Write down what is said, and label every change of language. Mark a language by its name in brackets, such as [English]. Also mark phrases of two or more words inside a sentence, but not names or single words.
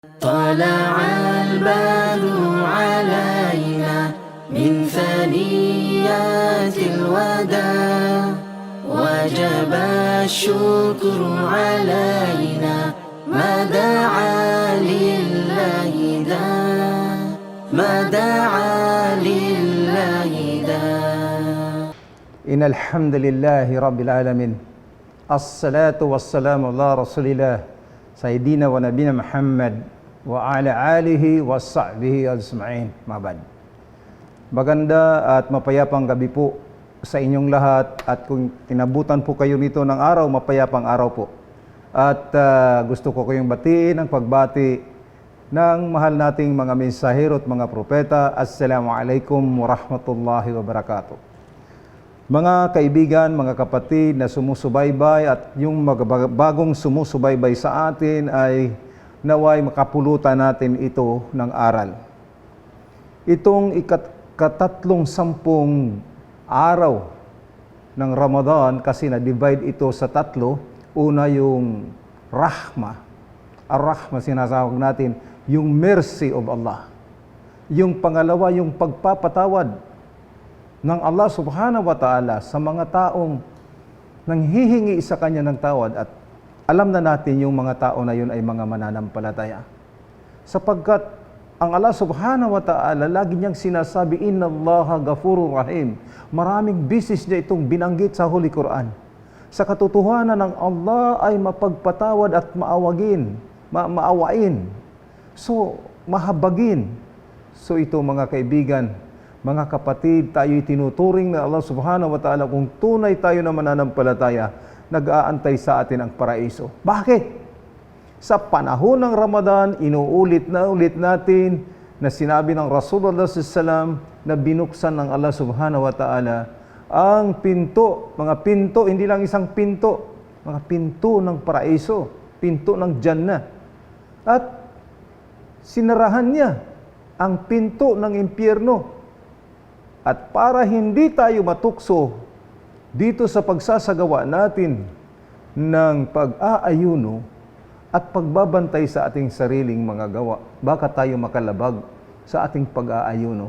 [Arabic] طلع البدر علينا من ثنيات الوداع وجب الشكر علينا ما دعا لله داع ما دعا لله داع. إن الحمد لله رب العالمين الصلاة والسلام على رسول الله سيدنا ونبينا محمد وعلى آله وصحبه أجمعين. Mabad. [Filipino] Maganda at mapayapang gabi po sa inyong lahat, at kung tinabutan po kayo nito ng araw, mapayapang araw po. At gusto ko kayong batiin ng pagbati ng mahal nating mga mensahero at mga propeta. [Arabic] السلام عليكم ورحمة الله وبركاته. [Filipino] Mga kaibigan, mga kapatid na sumusubaybay at yung bagong sumusubaybay sa atin ay naway makapulutan natin ito ng aral. Itong ikatatlong sampung araw ng Ramadan, kasi na-divide ito sa tatlo. Una yung rahma. Ar-rahma sinasawag natin, yung [English] mercy of [Filipino] Allah. Yung pangalawa, yung pagpapatawad ng Allah [Arabic] سبحانه وتعالى [Filipino] sa mga taong nanghihingi sa Kanya ng tawad, at alam na natin yung mga tao na yun ay mga mananampalataya. Sapagkat ang Allah [Arabic] سبحانه وتعالى [Filipino] lagi niyang sinasabi, [Arabic] إن الله غفور رحيم. [Filipino] Maraming bisis niya itong binanggit sa Holy Quran. Sa katotohanan ng Allah ay mapagpatawad at maawain. So, mahabagin. So ito mga kaibigan, mga kapatid, tayo'y tinuturing na Allah [Arabic] سبحانه وتعالى [Filipino] kung tunay tayo na mananampalataya, nag-aantay sa atin ang paraiso. Bakit? Sa panahon ng Ramadan, inuulit na ulit natin na sinabi ng Rasulullah SAW na binuksan ng Allah [Arabic] سبحانه وتعالى [Filipino] ang pinto, mga pinto, hindi lang isang pinto, mga pinto ng paraiso, pinto ng Jannah. At sinarahan niya ang pinto ng impyerno. At para hindi tayo matukso dito sa pagsasagawa natin ng pag-aayuno at pagbabantay sa ating sariling mga gawa, baka tayo makalabag sa ating pag-aayuno.